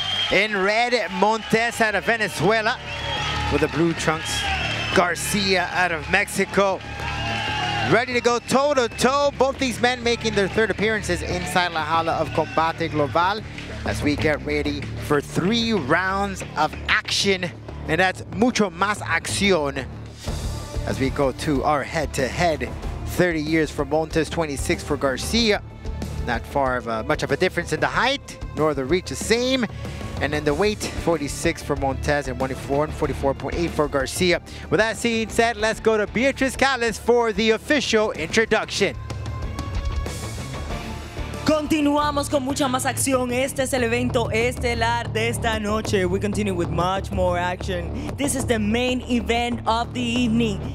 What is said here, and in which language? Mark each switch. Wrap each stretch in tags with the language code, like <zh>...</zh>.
<en>In red, Montes out of Venezuela. With the blue trunks, Garcia out of Mexico. Ready to go toe-to-toe. Both these men making their third appearances inside La Jaula of Combate Global as we get ready for 3 rounds of action. And that's</en> <es>mucho más acción</es> <en>as we go to our head-to-head. 30 years for Montes, 26 for Garcia. Not far of much of a difference in the height, nor the reach the same. And then the weight, 46 for Montes and 44.8 for Garcia. With that being said, let's go to Beatriz Calles for the official introduction.</en> <es>Continuamos con mucha más acción. Este es el evento estelar de esta noche.</es> <en>We continue with much more action. This is the main event of the evening.</en>